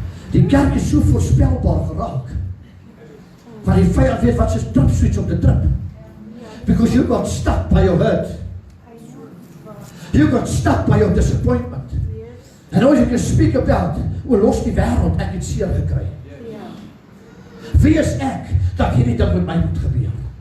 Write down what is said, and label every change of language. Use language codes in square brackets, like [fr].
[af] Die kerk is so voorspelbaar geraak. Want die vyand weet wat sy trip switch op die trip. [en] Because you got stuck by your hurt. You got stuck by your disappointment. And all you can speak about, los die wêreld, ek het seer gekry. [af] Wie is ek, dat hierdie ding met my moet gebeur?